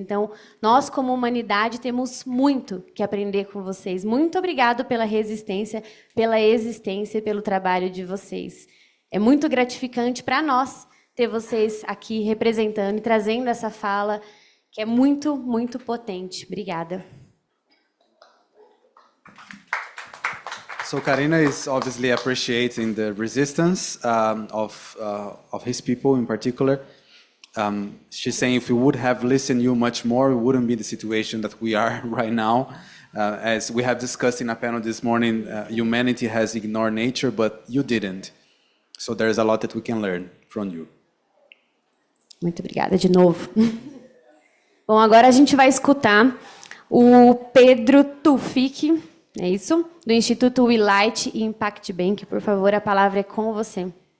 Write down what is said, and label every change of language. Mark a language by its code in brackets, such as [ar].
[pt] Então, nós, como humanidade, temos muito que aprender com vocês. Muito obrigado pela resistência, pela existência e pelo trabalho de vocês. É muito gratificante para nós ter vocês aqui representando e trazendo essa fala que é muito, muito potente. Obrigada. [en] So Karina is obviously appreciating the resistance of his people in particular. She's saying if we would have listened you much more, we wouldn't be in the situation that we are right now. As we have discussed in a panel this morning, humanity has ignored nature, but you didn't. So there's a lot that we can learn from you. [pt] Muito obrigada de novo. Bom, agora a gente vai escutar o Pedro Tufik, é isso? Do Instituto Willite e Impact Bank. Por favor, a palavra é com você.